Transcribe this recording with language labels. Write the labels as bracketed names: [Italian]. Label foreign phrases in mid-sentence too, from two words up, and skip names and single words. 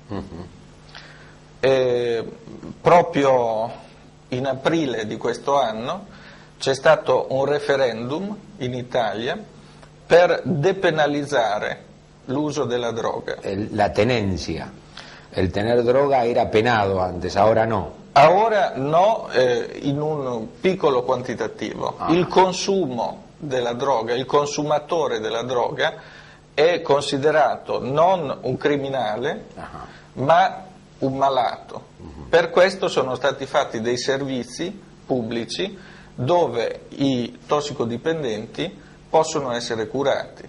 [Italian] Proprio in aprile di questo anno c'è stato un referendum in Italia per depenalizzare l'uso della droga. [Spanish] La tenencia, el tener droga era penado antes, ahora no. [Italian] Ora no, in un piccolo quantitativo. Ah. Il consumo della droga, il consumatore della droga è considerato non un criminale, ma un malato. Per questo sono stati fatti dei servizi pubblici dove i tossicodipendenti possono essere curati.